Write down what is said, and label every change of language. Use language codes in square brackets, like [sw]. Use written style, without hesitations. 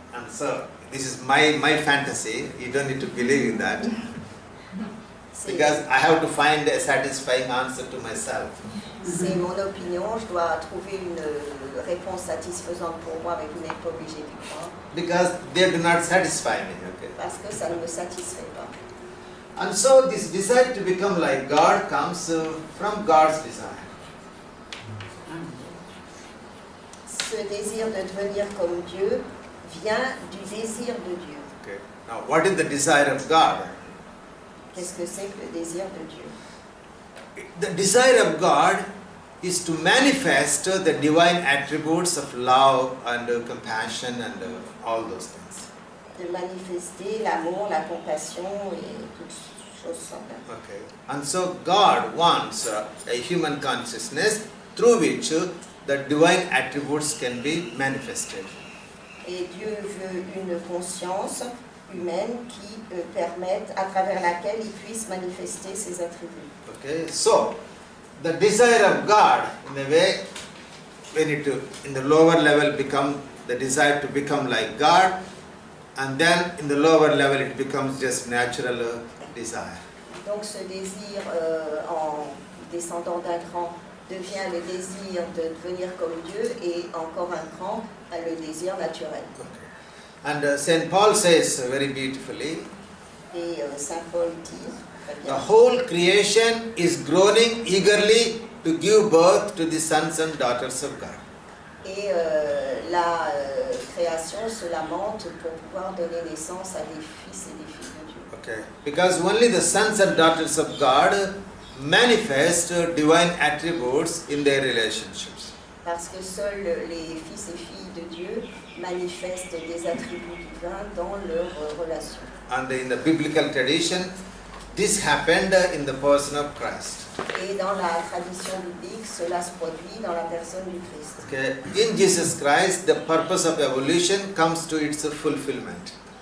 [en] And so this is my fantasy. You don't need to believe in that. Because I have to find a satisfying answer to myself. [fr] C'est mon opinion, je dois trouver une réponse satisfaisante pour moi, mais vous n'êtes pas obligé d'y croire. [en] Because they do not satisfy me, okay? [fr] Parce que ça ne me satisfait pas. [en] And so this desire to become like God comes from God's desire. [fr] Ce désir de devenir comme Dieu vient du désir de Dieu. [en] Okay. Now, what is the desire of God? [fr] Qu'est-ce que c'est que le désir de Dieu? [en] The desire of God is to manifest the divine attributes of love and compassion and all those things. [fr] De manifester l'amour, la compassion et toutes choses semblables. [en] Okay. And so God wants a human consciousness through which the divine attributes can be manifested. [fr] Et Dieu veut une conscience humaine qui permette, à travers laquelle il puisse manifester ses attributs. [en] Okay, so the desire of God, in a way, when it in the lower level become the desire to become like God, and then in the lower level it becomes just natural desire. [fr] Donc ce désir en descendant d'un cran devient le désir de devenir comme Dieu et encore un cran le désir naturel. [en] Okay. And Saint Paul says very beautifully, [fr] Et Saint Paul dit, [en] the whole creation is groaning eagerly to give birth to the sons and daughters of God. [fr] Et la création se lamente pour pouvoir donner naissance à des fils et des filles de Dieu. [en] Okay. Because only the sons and daughters of God manifest divine attributes in their relationships. [fr] Parce que seuls les fils et filles de Dieu manifestent des attributs divins dans leurs relations. [en] And in the biblical tradition, this happened in the person of Christ. [fr] Et dans la tradition biblique, cela se produit dans la personne du Christ. [en] Okay. In Jesus Christ, the purpose of evolution comes to its fulfillment.